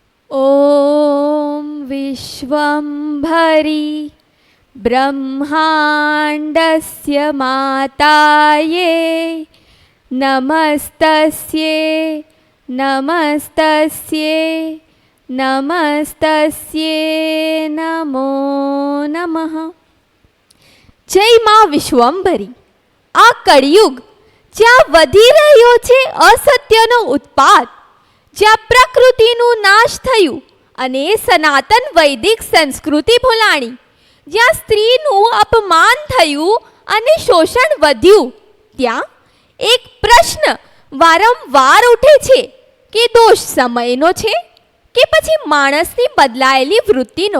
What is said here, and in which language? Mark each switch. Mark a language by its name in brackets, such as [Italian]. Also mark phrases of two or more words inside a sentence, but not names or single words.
[Sanskrit] ॐ विश्वम्भरी ब्रह्माण्डस्य माताये नमस्तस्ये नमस्तस्ये नमस्तस्ये नमो नमः। [Gujarati] જય માં વિશ્વંભરી। આ કલિયુગ જ્યાં વધી રહ્યો છે અસત્યનો ઉત્પાત, જ્યાં પ્રકૃતિનું નાશ થયું અને સનાતન વૈદિક સંસ્કૃતિ ભૂલાણી, જ્યાં સ્ત્રીનું અપમાન થયું અને શોષણ વધ્યું, ત્યાં એક પ્રશ્ન વારંવાર ઉઠે છે કે દોષ સમયનો છે કે પછી માણસની બદલાયેલી વૃત્તિનો?